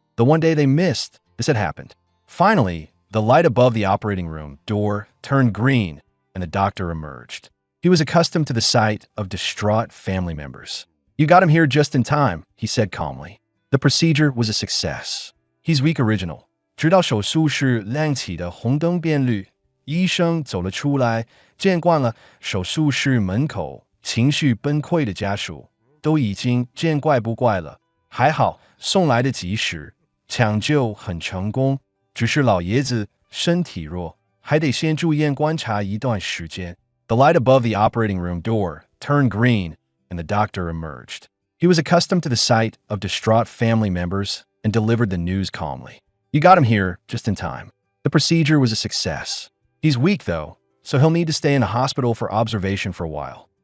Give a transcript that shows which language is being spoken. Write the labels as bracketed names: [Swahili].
[English] The one day they missed, this had happened. Finally, the light above the operating room door turned green, and the doctor emerged. He was accustomed to the sight of distraught family members. "You got him here just in time," he said calmly. The procedure was a success. He's weak original. [Chinese] 直到手术室亮起的红灯变绿，医生走了出来，见惯了手术室门口情绪崩溃的家属，都已经见怪不怪了。还好送来的及时，抢救很成功，只是老爷子身体弱，还得先住院观察一段时间。 [English] The light above the operating room door turned green, and the doctor emerged. He was accustomed to the sight of distraught family members and delivered the news calmly. "You got him here just in time. The procedure was a success. He's weak, though, so he'll need to stay in a hospital for observation for a while."